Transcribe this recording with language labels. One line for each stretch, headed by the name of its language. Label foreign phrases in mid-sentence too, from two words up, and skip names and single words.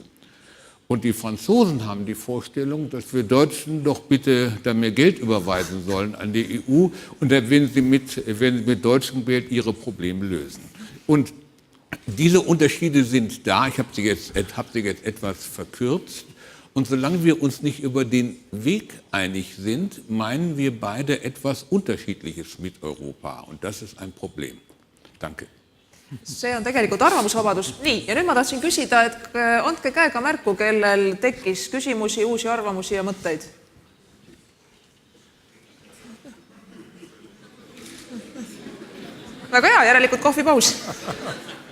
German: Und die Franzosen haben die Vorstellung, dass wir Deutschen doch bitte da mehr Geld überweisen sollen an die EU und dann werden sie mit deutschem Geld ihre Probleme lösen. Und diese Unterschiede sind da, ich habe sie jetzt etwas verkürzt. Und solange wir uns nicht über den Weg einig sind, meinen wir beide etwas Unterschiedliches mit Europa. Und das ist ein Problem. Danke.
Estonian: See on tegelikult arvamusvabadus. Nii, ja nüüd ma tahtsin küsida, et andke käega märku, kellel tekkis küsimusi, uusi arvamusi ja mõtteid. Väga hea, järelikult kohvipaus.